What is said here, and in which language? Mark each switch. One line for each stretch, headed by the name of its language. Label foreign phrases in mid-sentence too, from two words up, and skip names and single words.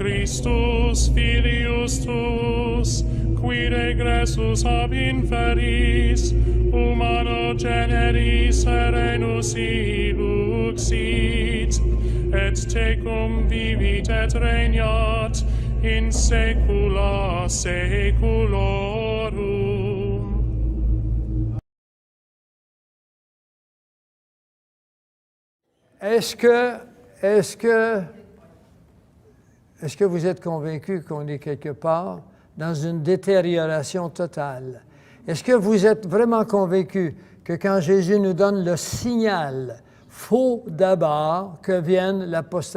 Latin: Christus filius tuus, qui regressus ab inferis, humano generis serenus iluxit, et tecum vivit et regnat in saecula saeculorum.
French: Est-ce que vous êtes convaincu qu'on est quelque part dans une détérioration totale? Est-ce que vous êtes vraiment convaincu que quand Jésus nous donne le signal, faut d'abord que vienne l'apostasie?